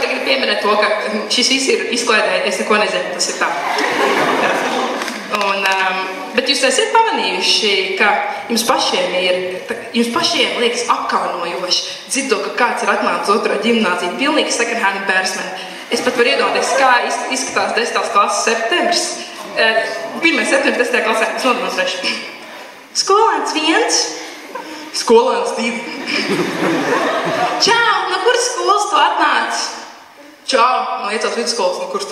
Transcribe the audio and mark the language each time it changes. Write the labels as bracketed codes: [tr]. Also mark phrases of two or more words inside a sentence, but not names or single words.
[lv] pieminēt to, ka šis viss ir izklaidē, es neko nezinu, tas ir tā. Bet jūs esat pamanījuši, ka jums pašiem liekas apkaunojoši dzirdot, ka kāds ir atnācis otro ģimnāziju, pilnīgi [en] second-hand embarrassment. [lv] Es pat varu iedomāties, kā izskatās 10. klases septembris. 1. septembris 10. klasē, es nodemonstrēšu. Skolēns 1, skolēns 2. Čau, no kuras skolas tu atnāc? Čau, no Iecels vidusskolas, no kuras tu?